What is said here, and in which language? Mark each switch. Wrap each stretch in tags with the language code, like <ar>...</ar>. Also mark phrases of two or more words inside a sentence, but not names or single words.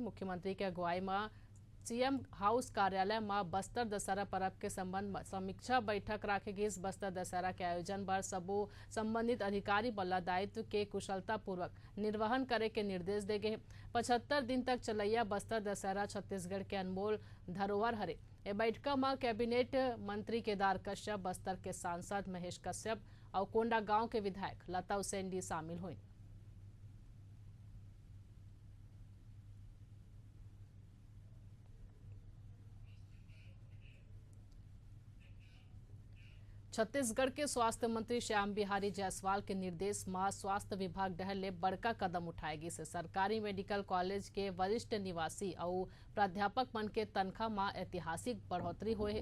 <hne>मुख्यमंत्री के अगुवाई में सीएम हाउस कार्यालय में बस्तर दशहरा पर्व के संबंध में समीक्षा बैठक रखे गई। बस्तर दशहरा के आयोजन पर सबो संबंधित अधिकारी बल्ला दायित्व के कुशलता पूर्वक निर्वहन करे के निर्देश दे गए। 75 दिन तक चलैया बस्तर दशहरा छत्तीसगढ़ के अनमोल धरोहर हरे। ए बैठक में कैबिनेट मंत्री केदार कश्यप, बस्तर के सांसद महेश कश्यप और कोंडागांव के विधायक लता उसेंडी शामिल हुई। छत्तीसगढ़ के स्वास्थ्य मंत्री श्याम बिहारी जायसवाल के निर्देश में स्वास्थ्य विभाग डहले बड़का कदम उठाएगी से सरकारी मेडिकल कॉलेज के वरिष्ठ निवासी और प्राध्यापक मन के तनख्वाह में ऐतिहासिक बढ़ोतरी हुए।</hne>